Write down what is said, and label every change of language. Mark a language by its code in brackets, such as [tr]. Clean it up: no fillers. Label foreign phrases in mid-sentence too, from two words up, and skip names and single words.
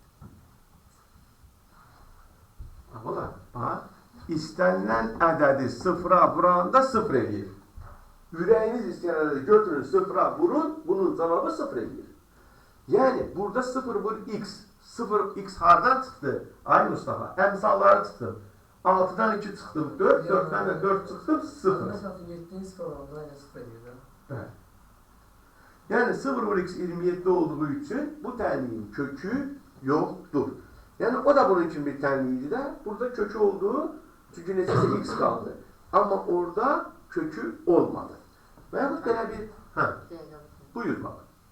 [az] Bax, istənilən ədədi 0'a vuranda 0 eləyir. Ürəyiniz istəyən ədədi götürün, 0'a vurun, bunun cavabı 0 eləyir. Yəni, burada 0 vur x, 0x hardan çıxdı? Ay Mustafa, əmsalları çıxdım. 6'dan 2 çıxdım, 4, 4'dan da 4 çıxdım, 0. [tr] Mesela 7'nin 0 oldu, aynı 0 ediyor. [az] Bəli. Yəni 0 vur x 27 olduğu üçün bu tənliyin kökü yoxdur. Yəni o da bunun kimi bir tənliydi də. Burada kökü olduğu, çünki neçəsə x qaldı. Amma orada kökü olmadı. Və yaxud belə bir, buyur bax.